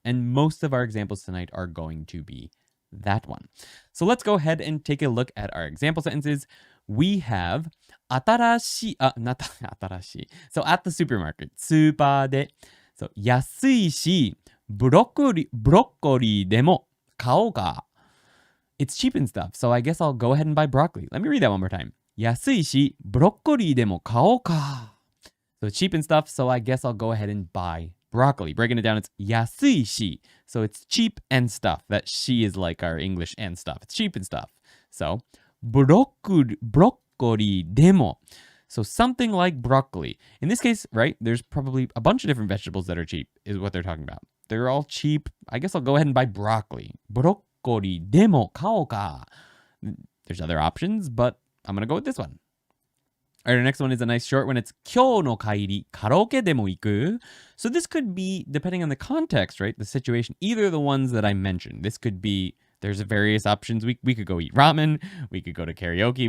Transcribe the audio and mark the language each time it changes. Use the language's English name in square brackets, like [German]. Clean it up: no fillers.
[English] And most of our examples tonight are going to be that one. So let's go ahead and take a look at our example sentences. We have 新しい, not 新しい. So at the supermarket, スーパーで, so [Japanese] 安いし、ブロッコリーでも買おうか. [English] It's cheap and stuff, so I guess I'll go ahead and buy broccoli. Let me read that one more time. [Japanese] 安いし、ブロッコリーでも買おうか. [English] So it's cheap and stuff, so I guess I'll go ahead and buy broccoli. Breaking it down, it's 安いし. So it's cheap and stuff. That she is like our English and stuff. It's cheap and stuff. [Japanese] So ブロッコリーでも. [English] So something like broccoli. In this case, right, there's probably a bunch of different vegetables that are cheap, is what they're talking about. They're all cheap. I guess I'll go ahead and buy broccoli. [Japanese] ブロッコリーでも買おうか. [English] There's other options, but I'm going to go with this one. All right, our next one is a nice short one. It's [Japanese] 今日の帰り、カラオケでも行く? [English] So this could be, depending on the context, right, the situation, either of the ones that I mentioned. This could be, there's various options. We could go eat ramen. We could go to karaoke.